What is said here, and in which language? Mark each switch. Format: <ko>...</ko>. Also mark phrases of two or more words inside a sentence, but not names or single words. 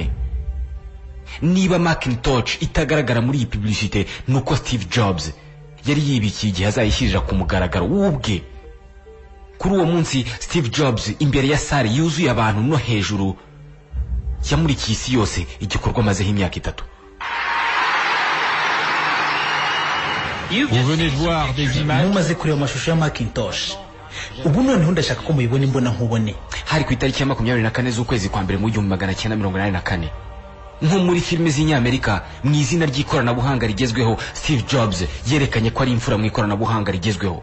<rw>Niba Macintosh itagaragara muri iyi publicité nuko Steve Jobs yari yibikiye igihe azayishyirira ku mugaragaro w'ubwe. Kuri uwo munsi Steve Jobs imbere ya sale yuzuye abantu no hejuru yamurikiye isi yose igikorwa mazeho imyaka 3.</rw> <fr>Vous venez de voir des images.</fr> <rw>Mumaze kureba amashusho ya Macintosh. Ubu noneho ndashaka ko muyibona imbona nkubone. Hari ku itariki ya 24 z'ukwezi kwa mbere mu 1984. Nko muri filime z'Inyamerika mu izina ry'ikoranabuhanga rigezweho, Steve Jobs yerekanye ko ari imfura mu ikoranabuhanga rigezweho.</rw>